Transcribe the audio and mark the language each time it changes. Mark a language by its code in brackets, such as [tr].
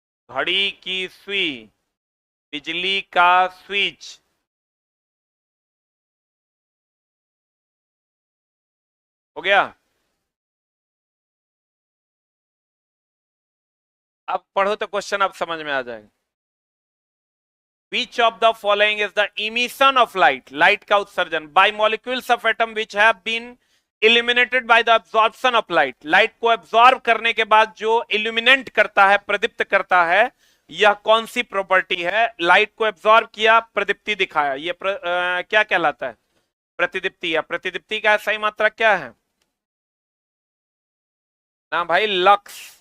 [hi] घड़ी की सुई, बिजली का स्विच। हो गया? अब पढ़ो तो क्वेश्चन अब समझ में आ जाएगा। [en] Which of the following is the emission of light? Light [hi] का उत्सर्जन [en] by molecules of atom which have been illuminated by the absorption of light. [hi] Light को absorb करने के बाद जो illuminate करता है, प्रदीप्त करता है, यह कौन सी प्रॉपर्टी है? लाइट को एब्जॉर्ब किया, प्रदीप्ति दिखाया, ये क्या कहलाता है? प्रतिदीप्ति। या प्रतिदीप्ति का सही मात्रा क्या है ना भाई? लक्स।